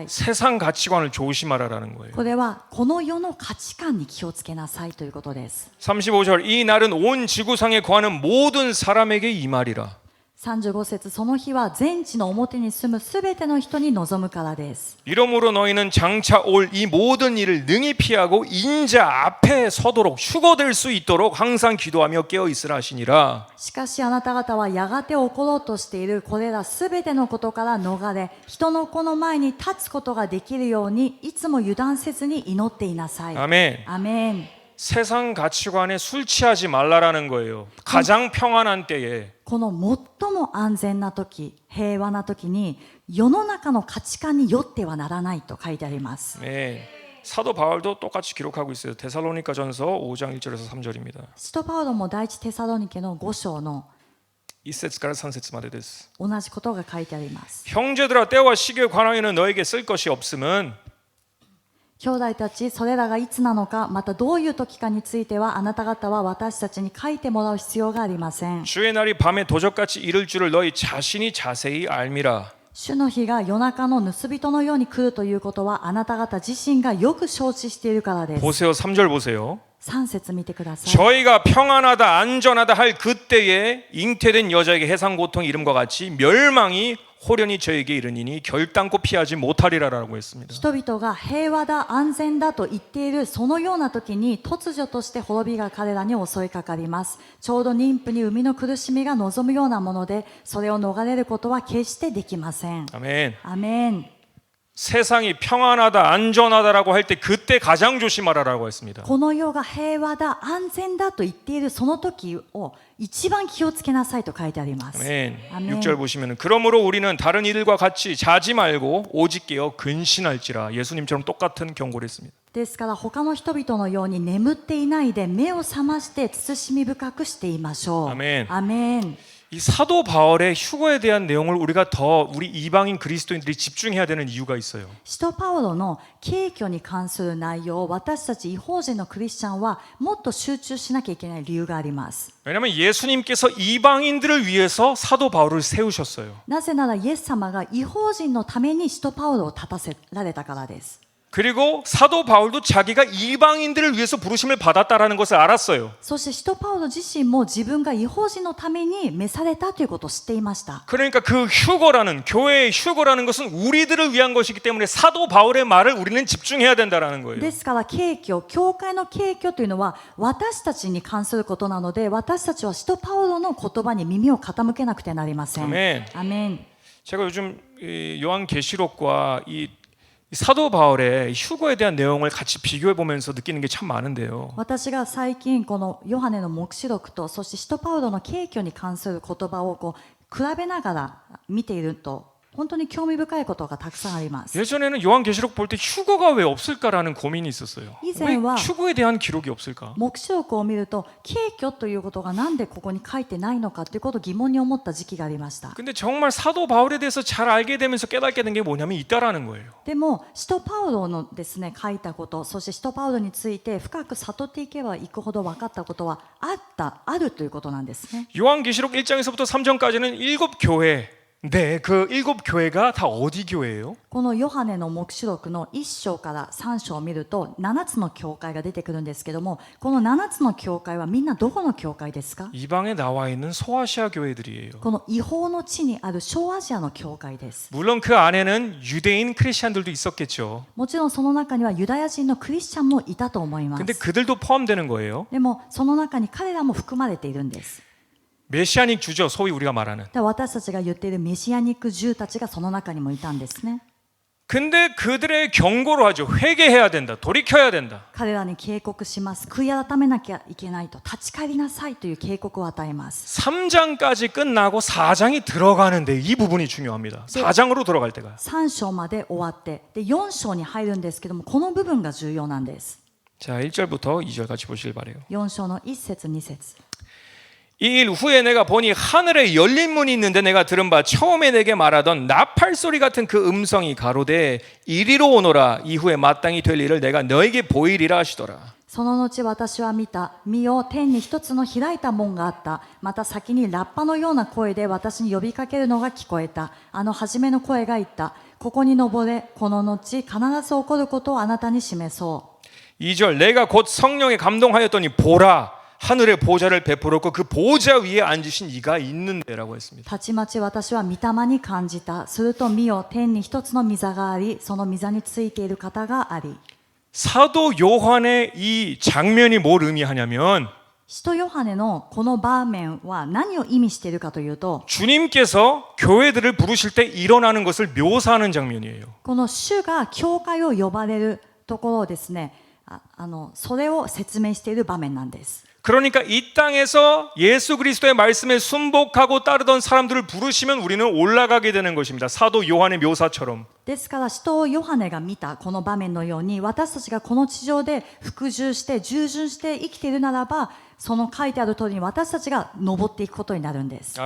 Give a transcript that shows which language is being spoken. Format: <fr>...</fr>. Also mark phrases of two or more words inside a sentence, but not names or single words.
<ko>세상 가치관을 조심하라라는 거예요.</ko> <ja>これはこの世の価値観に気をつけなさいということです。</ja> <ko>35절. 이 날은 온 지구상에 거하는 모든 사람에게 임하리라.</ko> <ja>35 節、その日は全地の表に住むすべての人に望むからです。</ja> <ko>이러므로 너희는 장차 올 이 모든 일을 능히 피하고 인자 앞에 서도록 휴거될 수 있도록 항상 기도하며 깨어 있으라 하시니라.</ko> <ja>しかしあなた方はやがて起ころうとしているこれらすべてのことから逃れ、人の子の前に立つことができるようにいつも油断せずに祈っていなさい。</ja> <ko>아멘.</ko> <ja>アメン。</ja> <ko>세상 가치관에 술 취하지 말라라는 거예요. 가장 평안한 때에.</ko> <ja>この最も安全な時、平和な時に世の中の価値観によってはならないと書いてあります。</ja> <ko>네. 사도 바울도 똑같이 기록하고 있어요. 데살로니가전서 5장 1절에서 3절입니다.</ko> <ja>使徒パウロも第一テサロニケの5章の 1節から3節までです. 同じことが書いてあります。</ja> <ko>형제들아 때와 시기에 관하여는 너에게 쓸 것이 없음은</ko> <ja>兄弟たち、それらがいつなのか、またどういう時かについては、あなた方は私たちに書いてもらう必要がありません。</ja> <ko>주의 날이 밤에 도적같이 이를 줄을 너희 자신이 자세히 알미라.</ko> <ja>主の日が夜中の盗人のように来るということは、あなた方自身がよく承知しているからです。</ja> <ko>보세요. 3절 보세요.</ko> <ja>3 節見てください。</ja> <ko>저희가 평안하다 안전하다 할 그때에 잉태된 여자에게 해상 고통이 이름과 같이 멸망이 호련히 저에게 이르니니 결단코 피하지 못하리라라고 했습니다.</ko> <ja>人々が平和だ安全だと言っているそのような時に突如として滅びが彼らに襲いかかります。ちょうど妊婦に生みの苦しみが望むようなもので、それを逃れることは決してできません。</ja> <ko>아멘.</ko> <ja>アメン。</ja> <ko>세상이 평안하다 안전하다라고 할 때 그때 가장 조심하라라고 했습니다.</ko> <ja>この世が平和だ安全だと言っているその時を一番気をつけなさいと書いてあります。</ja> <ko>아멘. 아멘. 6절 보시면 그러므로 우리는 다른 이들과 같이 자지 말고 오직 깨어 근신할지라. 예수님처럼 똑같은 경고를 했습니다.</ko> <ja>ですから他の人々のように眠っていないで目を覚まして慎み深くしていましょう。</ja> <ko>아멘.</ko> <ja>アメン。</ja> <ko>이 사도 바울의 휴거에 대한 내용을 우리가 더 우리 이방인 그리스도인들이 집중해야 되는 이유가 있어요.</ko> <ja>使徒パウロの敬虚に関する内容を私たち異邦人のクリスチャンはもっと集中しなきゃいけない理由があります。</ja> <ko>왜냐하면 예수님께서 이방인들을 위해서 사도 바울을 세우셨어요.</ko> <ja>なぜならイエス様が異邦人のために使徒パウロを立たせられたからです。</ja> <ko>그리고 사도 바울도 자기가 이방인들을 위해서 부르심을 받았다라는 것을 알았어요.</ko> <ja>そして使徒パウロ自身も自分が異邦人のために召されたということを知っていました。</ja> <ko>그러니까 그 휴거라는 교회의 휴거라는 것은 우리들을 위한 것이기 때문에 사도 바울의 말을 우리는 집중해야 된다라는 거예요.</ko> <ja>ですから敬虚、教会の敬虚というのは私たちに関することなので、私たちは使徒パウロの言葉に耳を傾けなくてはなりません。</ja> <ko>아멘.</ko> <ja>アメン。</ja> <ko>제가 요즘 이 요한계시록과 이 사도 바울의 휴거에 대한 내용을 같이 비교해 보면서 느끼는 게 참 많은데요.</ko> <ja>私が最近このヨハネの黙示録とそして使徒パウロの敬虚に関する言葉を比べながら見ていると本当に興味深いことがたくさんあります。</ja> <ko>예전에는 요한계시록 볼 때 휴거가 왜 없을까라는 고민이 있었어요. 왜 이제와 휴거에 대한 기록이 없을까?</ko> <ja>黙示録を見ると敬虚ということがなんでここに書いてないのかということを疑問に思った時期がありました。</ja> <ko>근데 정말 사도 바울에 대해서 잘 알게 되면서 깨닫게 된 게 뭐냐면 있다라는 거예요.</ko> <ja>でも使徒パウロのですね書いたこと、そして使徒パウロについて深く悟っていけばいくほど分かったことはあるということなんですね。</ja> <ko>요한계시록 1장에서부터 3장까지는 7교회. 네, 그 7교회가 다 어디 교회예요?</ko> <ja>このヨハネの黙示録の1章から3章を見ると7つの教会が出てくるんですけども、この7つの教会はみんなどこの教会ですか？</ja> <ko>이방에 나와 있는 소아시아 교회들이에요.</ko> <ja>この異邦の地にある小アジアの教会です。</ja> <ko>물론 그 안에는 유대인 크리스찬들도 있었겠죠.</ko> <ja>もちろんその中にはユダヤ人のクリスチャンもいたと思いま</ja> <ko>근데</ko> <ja>す。</ja> <ko>그들도 포함되는 거예요.</ko> <ja>でもその中に彼らも含まれているんです。</ja> <ko>메시아닉 주죠. 소위 우리가 말하는.</ko> <ja>で私たちが言っているメシアニック獣たちがその中にもいたんですね。</ja> <ko>근데 그들의 경고로 하죠. 회개해야 된다. 돌이켜야 된다.</ko> <ja>彼らに警告します。悔い改めなきゃいけないと、立ち返りなさいという警告を与えます。</ja> <ko>3장까지 끝나고 4장이 들어가는데 이 부분이 중요합니다. 4장으로 들어갈 때가.</ko> <ja>3 章まで終わってで4章に入るんですけども、この部分が重要なんです。</ja> <ko>자, 1절부터 2절 같이 보시길 바래요.</ko> <ja>4 章の1節2節。</ja> <ko>이 일 후에 내가 보니 하늘에 열린 문이 있는데 내가 들은 바 처음에 내게 말하던 나팔 소리 같은 그 음성이 가로되 이리로 오너라. 이후에 마땅히 될 일을 내가 너에게 보이리라 하시더라.</ko> <ja>その後私は見た。見よ、天に一つの開いた門があった。また先にラッパのような声で私に呼びかけるのが聞こえた。あの初めの声が言った。ここに登れ。この後必ず起こることをあなたに示そう。</ja> <ko>2절 내가 곧 성령에 감동하였더니 보라. 하늘의 보좌를 베풀었고 그 보좌 위에 앉으신 이가 있는데라고 했습니다.</ko> <ja>たちまち私は御霊に感じた。すると見よ、天に一つの御座があり、その御座についている方があり。</ja> <ko>사도 요한의 이 장면이 뭘 의미하냐면</ko> <ja>使徒ヨハネのこの場面は何を意味しているかというと、</ja> <ko>주님께서 교회들을 부르실 때 일어나는 것을 묘사하는 장면이에요.</ko> <ja>この主が教会を呼ばれるところをですね、それを説明している場面なんです。</ja> <ko>그러니까 이 땅에서 예수 그리스도의 말씀에 순복하고 따르던 사람들을 부르시면 우리는 올라가게 되는 것입니다. 사도 요한의 묘사처럼.</ko> <ja>ですから使徒ヨハネが見たこの場面のように、私たちがこの地上で服従して従順して生きているならば、その書いてある通りに私たちが登っていくことになるんです。</ja>